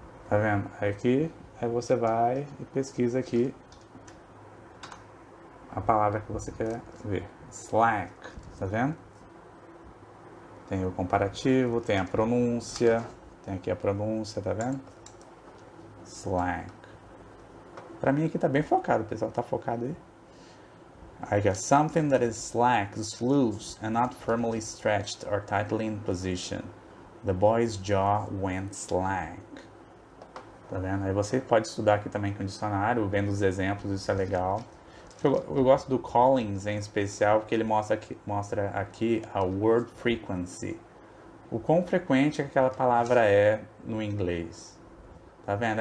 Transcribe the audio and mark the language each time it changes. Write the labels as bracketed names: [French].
[Portuguese] Tá vendo? Aqui, aí você vai e pesquisa aqui a palavra que você quer ver. Slack, tá vendo? Tem o comparativo, tem a pronúncia, tem aqui a pronúncia, tá vendo? Slack. Pra mim aqui tá bem focado, o pessoal tá focado aí. [English] I got something that is slack, is loose, and not firmly stretched or tightly in position. The boy's jaw went slack. Tá vendo? [Portuguese] Aí você pode estudar aqui também com o dicionário, vendo os exemplos, isso é legal. Eu gosto do Collins em especial, porque ele mostra aqui a word frequency. O quão frequente aquela palavra é no inglês. Tá vendo?